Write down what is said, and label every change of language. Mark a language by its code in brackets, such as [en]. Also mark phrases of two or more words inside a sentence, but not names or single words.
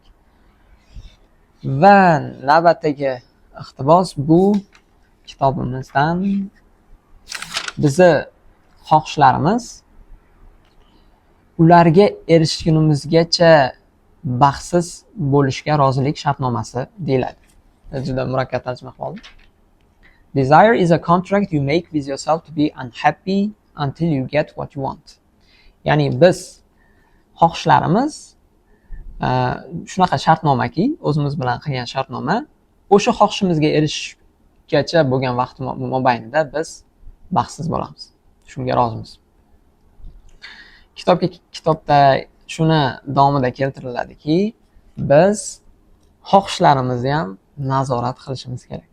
[uz] Va navbatdagi iqtibos bu kitobimizdan bizni xohishlarimiz ularga erishgunimizgacha baxtsiz bo'lishga rozilik shartnomasi deyiladi. Juda murakkab tarjima qilib oldim. [en] Desire is a contract you make with yourself to be unhappy until you get what you want. [uz] Ya'ni biz xohishlarimiz shunaqa shartnomaki, o'zimiz bilan qilgan shartnoma, o'sha xohishimizga erishishgacha bo'lgan vaqt mobaynida biz baxtsiz bo'lamiz. Shunga rozimiz. Kitobda shuni davomida keltiriladiki, biz xohishlarimizni ham nazorat qilishimiz kerak.